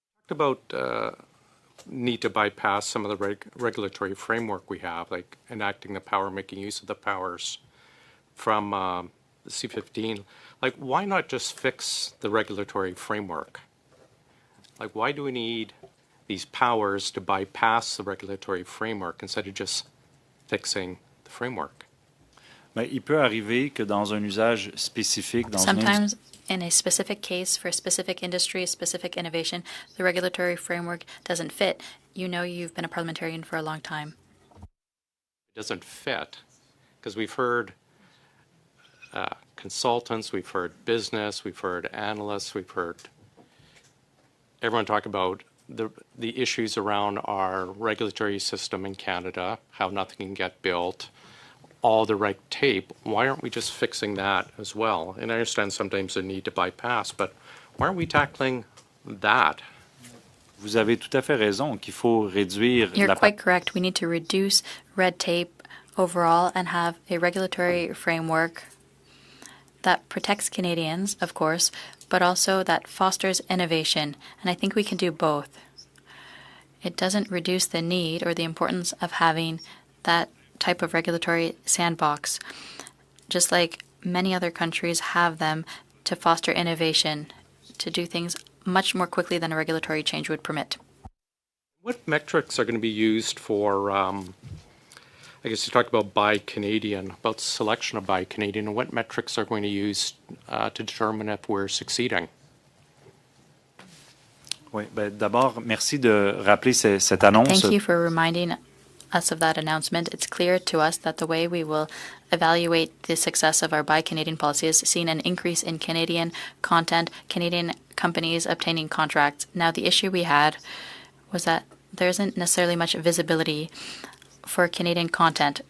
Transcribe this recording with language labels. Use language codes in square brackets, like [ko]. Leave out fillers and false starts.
[en] About need to bypass some of the regulatory framework we have, like enacting the power, making use of the powers from the C-15. Like, why not just fix the regulatory framework? Like, why do we need these powers to bypass the regulatory framework instead of just fixing the framework? [fr] Ben, il peut arriver que dans un usage spécifique, dans [en] Sometimes, in a specific case for a specific industry, a specific innovation, the regulatory framework doesn't fit. You know, you've been a parliamentarian for a long time. It doesn't fit because we've heard consultants, we've heard business, we've heard analysts, we've heard everyone talk about the issues around our regulatory system in Canada, how nothing can get built, all the red tape. Why aren't we just fixing that as well? And I understand sometimes the need to bypass, but why aren't we tackling that? [fr] Vous avez tout à fait raison qu'il faut réduire. [en] You're quite correct. We need to reduce red tape overall and have a regulatory framework that protects Canadians, of course, but also that fosters innovation. And I think we can do both. It doesn't reduce the need or the importance of having that type of regulatory sandbox, just like many other countries have them to foster innovation, to do things much more quickly than a regulatory change would permit. What metrics are going to be used for, I guess you talked about Buy Canadian, about selection of Buy Canadian, and what metrics are going to use to determine if we're succeeding? [fr] Oui, ben, d'abord, merci de rappeler cette annonce. [en] Thank you for reminding us of that announcement. It's clear to us that the way we will evaluate the success of our Buy Canadian policy is seeing an increase in Canadian content, Canadian companies obtaining contracts. Now, the issue we had was that there isn't necessarily much visibility for Canadian content.